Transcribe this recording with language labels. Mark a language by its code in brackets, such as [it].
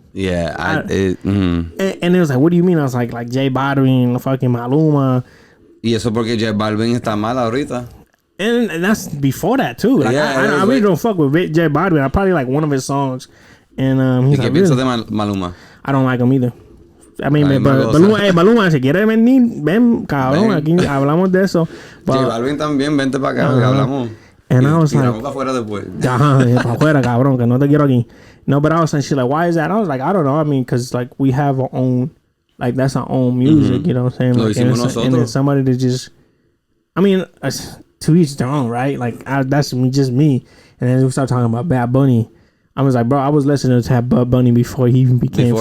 [en] Yeah, and it was like, what do you mean? I was like J Balvin, fucking Maluma. [es] Y eso porque J Balvin está mal ahorita. [en] And that's before that too. Like, I really don't fuck with J Balvin. I probably like one of his songs. And he's like, really? [es] De Maluma? [en] I don't like him either. [es] I mean, Maluma, si quiere venir, ven, cabrón, aquí hablamos de eso. J Balvin también, vente para acá, que hablamos. [en] And I was like, [es] para después. Para afuera, cabrón, que no te quiero aquí. [en] No, but I was saying, she's like, why is that? I was like, I don't know. I mean, because like we have our own, like that's our own music, you know what I'm saying? Like, and then somebody to just, I mean, to each their own, right? Like that's just me. And then we started talking about Bad Bunny. I was like, bro, I was listening to Bad Bunny before he even became.